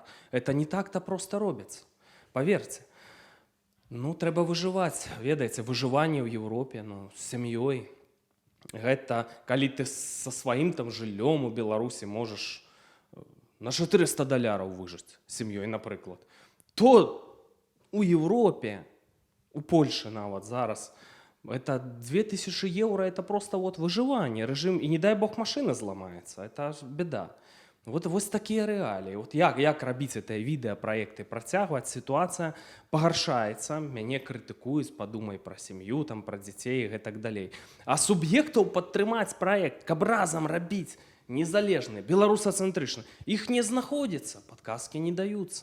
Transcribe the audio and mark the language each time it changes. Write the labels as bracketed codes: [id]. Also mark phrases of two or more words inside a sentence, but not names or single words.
[ru] Это не так-то [be] проста робіцца, паверце. Ну, трэба выжываць, ведаеце, выжыванне ў Еўропе, ну, з сям'ёй. Гэта, калі ты са сваім там жыллём у Беларусі можаш на $400 выжыць сям'ёй, напрыклад, то у Еўропе, у Польшы нават зараз, это 2000 евро, [ru] это просто вот [be] выжыванне, рэжым, і не дай бог машына зламаецца, это ж беда. Вот вось такія рэаліі. Вот як рабіць гэтыя відэапраекты, працягваць, сітуацыя пагаршаецца, мяне крытыкуюць, падумай пра сям'ю, там, пра дзяцей і гэтак далей. А суб'ектаў падтрымаць праект, каб разам рабіць, незалежны, беларусацэнтрычны, іх не знаходзіцца, падказкі не даюцца.